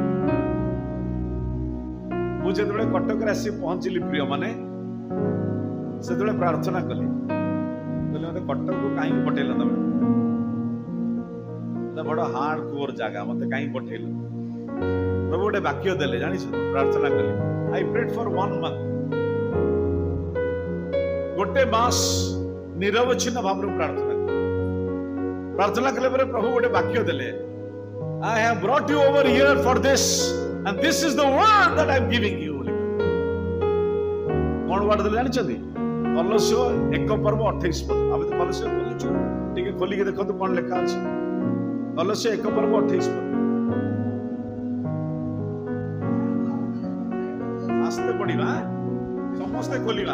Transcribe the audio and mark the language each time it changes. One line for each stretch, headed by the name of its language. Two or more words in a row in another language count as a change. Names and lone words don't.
Odia: ମୁଁ ଯେତେବେଳେ କଟକରେ ଆସି ପହଞ୍ଚିଲି, ପ୍ରିୟମାନେ, ସେତେବେଳେ ପ୍ରାର୍ଥନା କଲି, କହିଲେ ମତେ କଟକକୁ କାହିଁକି ପଠେଇଲ? ତମେ ବଡ
English: hard core
Odia: ଜାଗା, ମତେ କାହିଁକି ପଠେଇଲ? ପ୍ରଭୁ ଗୋଟେ ବାକ୍ୟ ଦେଲେ, ଜାଣିଛ? ପ୍ରାର୍ଥନା କଲି,
English: I prayed for 1 month.
Odia: ଗୋଟେ ମାସ ନିରବଚ୍ଛିନ୍ନ ଭାବରେ ପ୍ରାର୍ଥନା କଲେ ପରେ ପ୍ରଭୁ ଗୋଟେ ବାକ୍ୟ ଦେଲେ,
English: I have brought you over here for this and this is the word that I am giving you.
Odia: କଣ ୱାର୍ଡ ଦେଲେ ଜାଣିଛନ୍ତି? କଲୋସ୍ୟ 1:28। ଆମେ ତ କଲୋସ୍ୟ ଖୋଲିଛୁ, ଟିକେ ଖୋଲିକି ଦେଖନ୍ତୁ କଣ ଲେଖା ଅଛି। କଲୋସ୍ୟ 1:28। ଆସ୍ତେ ପଢିବା, ସମସ୍ତେ ଖୋଲିବା।